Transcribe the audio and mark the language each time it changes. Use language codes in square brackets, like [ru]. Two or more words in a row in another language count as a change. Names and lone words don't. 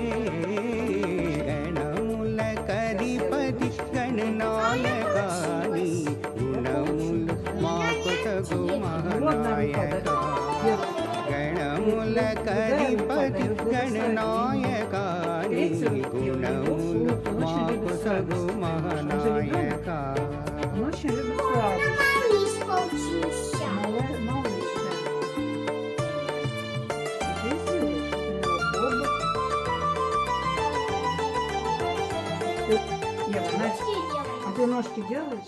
[te] గణముల కధిపతి గణనాయక నీ గుణములు మాకు సగు మహానాయక. గణముల కధిపతి గణనాయక నీ గుణములు మాకు సగు మహానాయక. [ru] Он очень любит сладость. Малыш получился. Малыш, да. Ты сделаешь, хобот. Ева, Настя, а ты ножки делаешь?